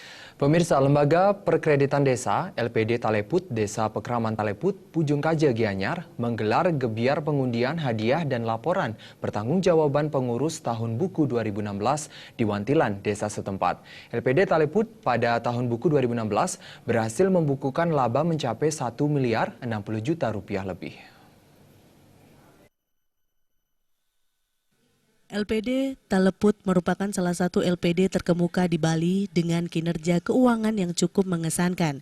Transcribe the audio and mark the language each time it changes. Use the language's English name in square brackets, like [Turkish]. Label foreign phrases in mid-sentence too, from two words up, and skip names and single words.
[Indonesian] Pemirsa, Lembaga Perkreditan Desa (LPD) Taleput, Desa Pekraman Taleput, Pujung Kaja, Gianyar menggelar gebiar pengundian hadiah dan laporan pertanggungjawaban pengurus tahun buku 2016 di Wantilan, desa setempat. LPD Taleput pada tahun buku 2016 berhasil membukukan laba mencapai 1 miliar 60 juta rupiah lebih. LPD Taleput merupakan salah satu LPD terkemuka di Bali dengan kinerja keuangan yang cukup mengesankan.